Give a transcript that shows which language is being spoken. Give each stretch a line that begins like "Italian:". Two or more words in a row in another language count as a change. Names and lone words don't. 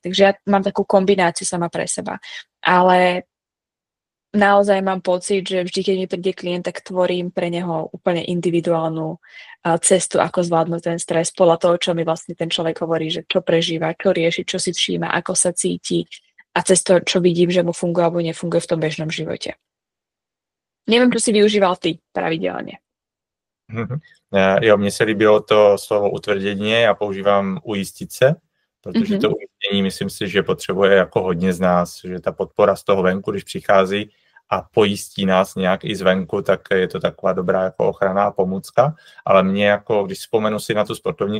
Slovak: Takže ja mám takú kombináciu sama pre seba. Ale naozaj mám pocit, že vždy, keď mi príde klient, tak tvorím pre neho úplne individuálnu cestu, ako zvládnuť ten stres podľa toho, čo mi vlastne ten človek hovorí, že čo prežíva, čo rieši, čo si všíma, ako sa cíti a cez to, čo vidím, že mu funguje alebo nefunguje v tom bežnom živote. Neviem, čo si využíval ty pravidelne.
Czech: Jo, mně se líbilo to slovo utvrdení, já používám ujistit se, protože to umístění, myslím si, že potřebuje jako hodně z nás, že ta podpora z toho venku, když přichází a pojistí nás nějak i zvenku, tak je to taková dobrá jako ochranná pomůcka, ale mě jako, když vzpomenu si na tu sportovní